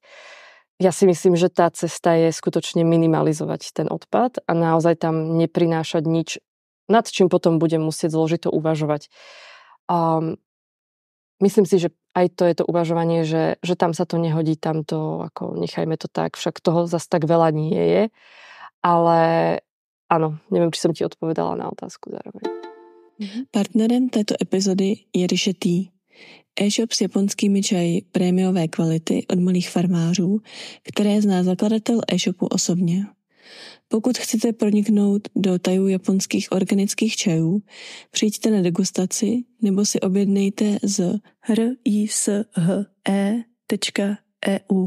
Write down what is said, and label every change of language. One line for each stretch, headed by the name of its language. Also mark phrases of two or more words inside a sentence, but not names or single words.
Slovak: Ja si myslím, že tá cesta je skutočne minimalizovať ten odpad a naozaj tam neprinášať nič, nad čím potom budem musieť zložito uvažovať. Myslím si, že aj to je to uvažovanie, že tam sa to nehodí, tam to, ako nechajme to tak, však toho zas tak veľa nie je. Ale áno, neviem, či som ti odpovedala na otázku zároveň.
Czech: Partnerem této epizody je Riše Tea, e-shop s japonskými čaji prémiové kvality od malých farmářů, které zná zakladatel e-shopu osobně. Pokud chcete proniknout do tajů japonských organických čajů, přijďte na degustaci nebo si objednejte z rishe.eu.